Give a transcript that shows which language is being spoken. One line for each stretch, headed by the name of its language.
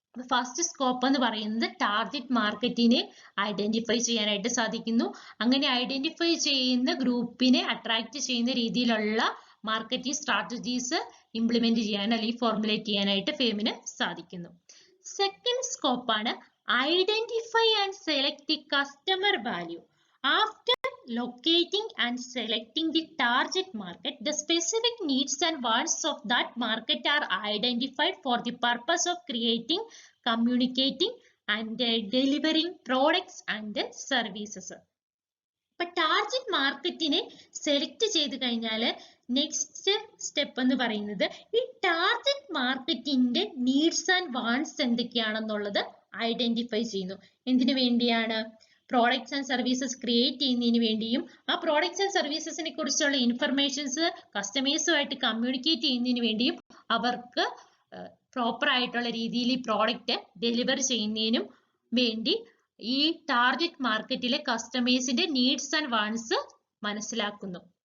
Malayalam: First scope എന്ന് പറയുന്നത് target മാർക്കറ്റിനെ ഐഡന്റിഫൈ ചെയ്യാനായിട്ട് സാധിക്കുന്നു. അങ്ങനെ ഐഡന്റിഫൈ ചെയ്യുന്ന ഗ്രൂപ്പിനെ അട്രാക്ട് ചെയ്യുന്ന രീതിയിലുള്ള മാർക്കറ്റിംഗ് സ്ട്രാറ്റജീസ് ഇംപ്ലിമെന്റ് ചെയ്യാൻ അല്ലെങ്കിൽ ഫോർമുലേറ്റ് ചെയ്യാനായിട്ട് ഫേമിന് സാധിക്കുന്നു.
English: Second സ്കോപ്പാണ് identify and select the customer value. After locating and selecting the target market, the specific needs and wants of that market are identified for the purpose of creating, communicating and delivering products and services.
Malayalam: അപ്പൊ target മാർക്കറ്റിനെ select ചെയ്ത് കഴിഞ്ഞാൽ next step എന്ന് പറയുന്നത് ഈ target മാർക്കറ്റിന്റെ needs and wants എന്തൊക്കെയാണെന്നുള്ളത് identify ചെയ്യുന്നു. എന്തിനു വേണ്ടിയാണ്? പ്രോഡക്ട്സ് ആൻഡ് സർവീസസ് ക്രിയേറ്റ് ചെയ്യുന്നതിന് വേണ്ടിയും ആ പ്രോഡക്ട്സ് ആൻഡ് സർവീസസിനെ കുറിച്ചുള്ള ഇൻഫർമേഷൻസ് കസ്റ്റമേഴ്സുമായിട്ട് കമ്മ്യൂണിക്കേറ്റ് ചെയ്യുന്നതിന് വേണ്ടിയും അവർക്ക് പ്രോപ്പർ ആയിട്ടുള്ള രീതിയിൽ ഈ പ്രോഡക്റ്റ് ഡെലിവർ ചെയ്യുന്നതിനും വേണ്ടി ഈ ടാർഗറ്റ് മാർക്കറ്റിലെ കസ്റ്റമേഴ്സിന്റെ നീഡ്സ് ആൻഡ് വാണ്ട്സ് മനസ്സിലാക്കുന്നു.